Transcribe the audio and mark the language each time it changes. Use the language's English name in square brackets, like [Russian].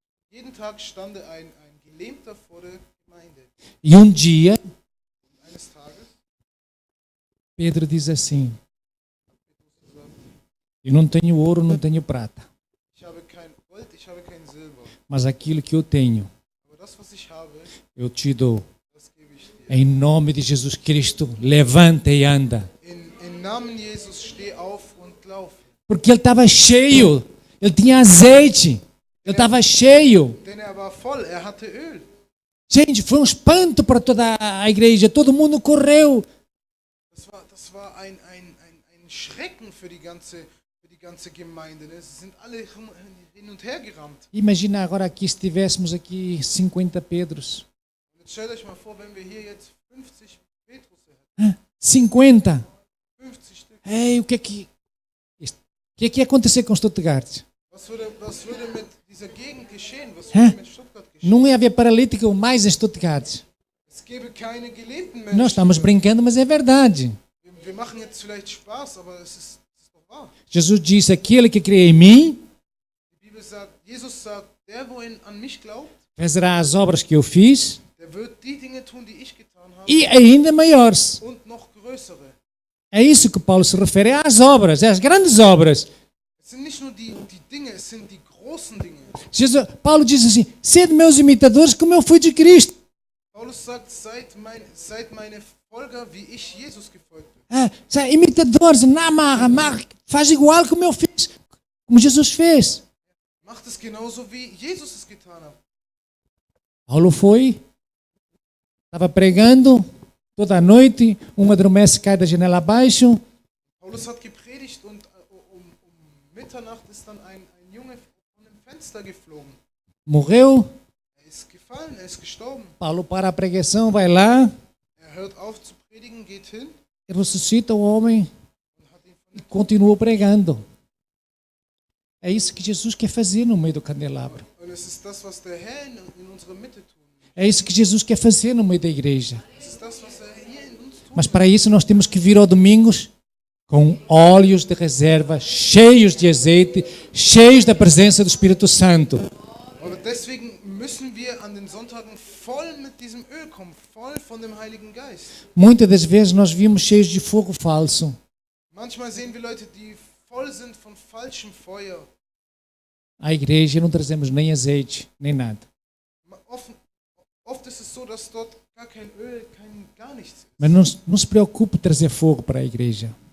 [German] jeden Tag stand ein Gelähmter vor der Gemeinde. [Portuguese] E um dia, [German] Eines Tages, [Portuguese] Pedro diz assim, eu não tenho ouro, não tenho prata, [German] ich habe kein Gold, ich habe kein Silber. [Portuguese] mas aquilo que eu tenho, [German] Aber das, was ich habe, [Portuguese] eu te dou. [German] das gebe ich dir. [Portuguese] Em nome de Jesus Cristo, levanta e anda. [German] In Namen Jesus, steh auf und lauf. [Portuguese] Porque ele estava cheio, ele tinha azeite, ele estava cheio. [German] Denn er war voll, er hatte Öl. [Portuguese] Gente, foi um espanto para toda a igreja, todo mundo correu. [German] Das war ein Schrecken für die ganze Gemeinde. Ne? Sie sind alle hin und her gerannt. [Portuguese] Imagina agora aqui, se tivéssemos aqui 50 Pedros. [German] Und jetzt stellt euch mal vor, wenn wir hier jetzt 50 Petrus hätten. [Portuguese] 50. [German] 50 Stück. [Portuguese] Ei, o que é que ia acontecer com Stuttgart? [German] Was würde mit dieser Gegend geschehen? Was würde mit Stuttgart geschehen? [Portuguese] Não ia haver paralítico mais em Stuttgart. [German] Es gäbe keine gelähmten [Portuguese] Nós [German] Menschen. [Portuguese] estamos brincando, mas é verdade. [German] Wir machen jetzt vielleicht Spaß, aber es ist doch wahr. [Portuguese] Jesus disse, aquele que crê em mim, [German] Die Bibel sagt, Jesus sagt, der, wo an mich glaubt, [Portuguese] fazerá as obras que eu fiz [German] der wird die Dinge tun, die ich getan habe, [Portuguese] e ainda maiores. [German] und noch größere. [Portuguese] É isso que Paulo se refere às obras, às grandes obras. [German] Es sind nicht nur die Dinge, es sind die großen Dinge. [Portuguese] Paulo diz assim, sede meus imitadores como eu fui de Cristo. [German] Paulus sagt, seid meine Folger, wie ich Jesus gefolgt bin. [Portuguese] São imitadores, não faz igual como eu fiz, como Jesus fez. [German] Macht es genauso, wie Jesus es getan hat. [Portuguese] Paulo foi, estava pregando toda a noite, um adormece, cai da janela abaixo. [German] Paulus hat gepredigt und um Mitternacht ist dann ein Junge von dem Fenster geflogen. [Portuguese] Morreu. [German] Ist gefallen, ist gestorben. [Portuguese] Paulo para a pregação, vai lá, [German] Hört auf zu predigen, geht hin [Portuguese] ressuscita o homem [German] und hat ihn [Portuguese] e continua pregando. É isso que Jesus quer fazer no meio do candelabro. [German] Und es ist das, was der Herr in unserer Mitte tun will. [Portuguese] É isso que Jesus quer fazer no meio da igreja. [German] Es ist das, was er hier in uns tut. [Portuguese] Mas para isso nós temos que vir ao domingos com óleos de reserva, cheios de azeite, cheios da presença do Espírito Santo. [German] Aber deswegen müssen wir an den Sonntagen voll mit diesem Öl kommen, voll von dem Heiligen Geist. [Portuguese] Muitas das vezes nós vimos cheios de fogo falso. [German] Manchmal sehen wir Leute, die voll sind von falschem Feuer. [Portuguese] À igreja não trazemos nem azeite, nem nada. [German] Oft ist es so, dass dort gar kein Öl, gar nichts ist. [Portuguese] Mas não se preocupe em trazer fogo para a igreja.